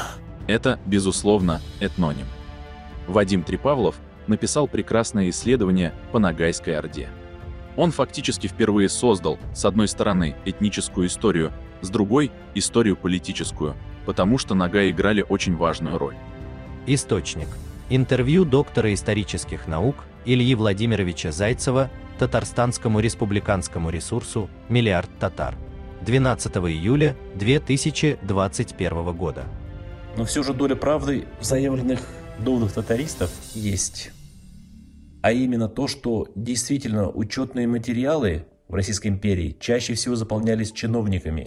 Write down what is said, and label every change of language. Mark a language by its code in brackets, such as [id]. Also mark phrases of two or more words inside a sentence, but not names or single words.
[ru] Это, безусловно, этноним. Вадим Трипавлов написал прекрасное исследование по Ногайской Орде. Он фактически впервые создал, с одной стороны, этническую историю, с другой – историю политическую, потому что Ногаи играли очень важную роль. Источник. Интервью доктора исторических наук Ильи Владимировича Зайцева Татарстанскому республиканскому ресурсу «Миллиард татар». 12 июля 2021 года. Но все же доля правды в заявленных доводах татаристов есть. А именно то, что действительно учетные материалы в Российской империи чаще всего заполнялись чиновниками.